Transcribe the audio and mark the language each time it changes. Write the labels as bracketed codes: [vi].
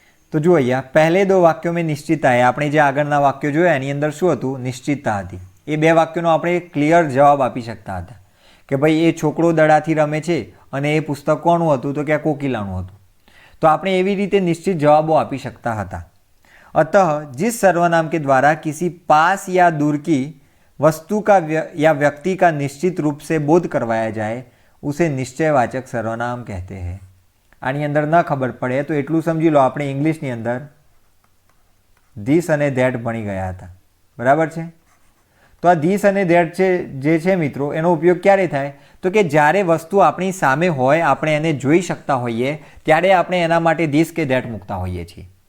[gu] તો જુઓ, અહીંયા [hi] પહેલે દો વાક્યો મેં નિશ્ચિતતા હૈ. [gu] આપણે જે આગળના વાક્યો જોયા એની અંદર શું હતું? નિશ્ચિતતા હતી. એ બે વાક્યોનો આપણે ક્લિયર જવાબ આપી શકતા હતા કે ભાઈ એ છોકરો દડાથી રમે છે અને એ પુસ્તક કોનું હતું? તો કે આ કોકિલાનું હતું. તો આપણે એવી રીતે નિશ્ચિત જવાબો આપી શકતા હતા. [hi] अतः जिस सर्वनाम के द्वारा किसी पास या दूर की वस्तु का या व्यक्ति का निश्चित रूप से बोध करवाया जाए उसे निश्चयवाचक सर्वनाम कहते हैं. [gu] આની અંદર ન ખબર પડે તો એટલું સમજી લો, આપણે ઇંગ્લિશની અંદર ધીસ અને ધેટ ભણી ગયા હતા, બરાબર છે? તો આ ધીસ અને ધેટ છે જે છે મિત્રો, એનો ઉપયોગ ક્યારે થાય? તો કે જ્યારે વસ્તુ આપણી સામે હોય, આપણે એને જોઈ શકતા હોઈએ ત્યારે આપણે એના માટે ધીસ કે ધેટ મૂકતા હોઈએ છીએ.